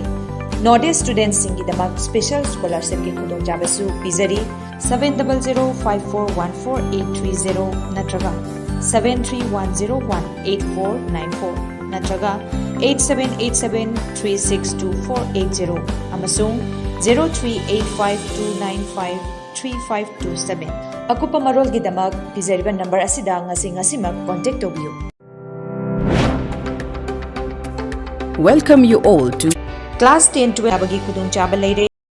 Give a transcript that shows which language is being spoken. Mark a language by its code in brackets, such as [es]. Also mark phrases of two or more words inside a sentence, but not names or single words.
[en] Northeast students [mni] singidamak [en] special scholarship [mni] ki khudongchaba su pizari 7054144830 natraga 7310188494 natraga 8787362480 amasung 0385295357 akupa marol gidamak pizariba number asida ngasimak contact tobiyu. [en] Welcome you all to [mni] Class 10 12 abagi khudung chaba leire